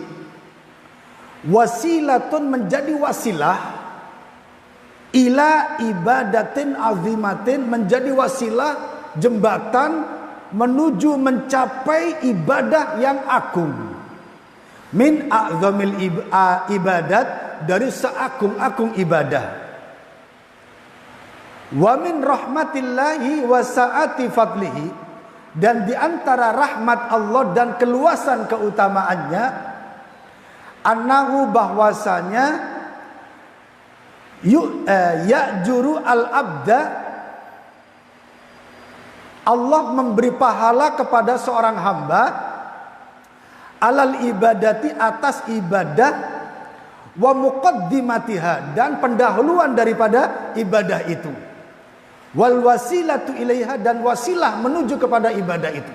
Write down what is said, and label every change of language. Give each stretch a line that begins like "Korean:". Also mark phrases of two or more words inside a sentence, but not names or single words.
Indonesian: Wasilatun, menjadi wasilah.
Arabic: إلى عبادة عظيمة,
Indonesian: menjadi wasilah, jembatan menuju mencapai ibadah yang agung.
Arabic: من أعظم العبادات,
Indonesian: dari seagung-agung ibadah.
Arabic: ومن رحمة الله وسعة فضله,
Indonesian: Dan di antara rahmat Allah dan keluasan keutamaannya, annahu bahwasanya
Arabic: يأجر العبد,
Indonesian: Allah memberi pahala kepada seorang hamba
Arabic: على العبادة,
Indonesian: atas ibadah,
Arabic: ومقدماتها,
Indonesian: dan pendahuluan daripada ibadah itu,
Arabic: والوسيلة إليها,
Indonesian: dan wasilah menuju kepada ibadah itu.